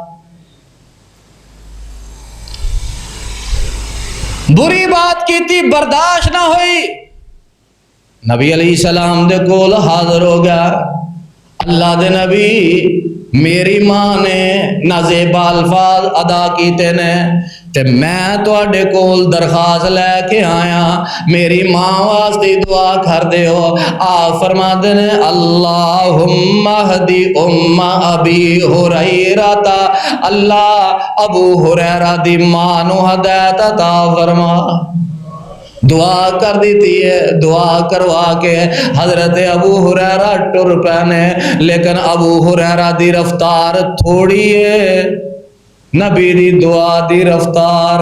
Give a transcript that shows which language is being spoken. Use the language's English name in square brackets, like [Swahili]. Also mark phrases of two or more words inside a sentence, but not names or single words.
[Punjabi] بری بات کی تھی، برداشت نہ ہوئی، نبی علیہ السلام دے کول حاضر ہو گیا. اللہ دے نبی، میری ماں نے نازیبا الفاظ ادا کیتے نے تے میں تہاڈے کول درخواست لیکے آیا، میری ماں واسطے دعا کر دیو. آپ فرماتے نے [Arabic] اللهم اهد أم أبي هريرة, [Punjabi] اللہ ابو ہریرہ دی ماں نوں ہدایت عطا فرما. دعا کر دی ہے، دعا کروا کے حضرت ابو ہریرہ ٹر پینے، لیکن ابو ہریرہ دی رفتار تھوڑی ہے، نبی دی دعا دی رفتار.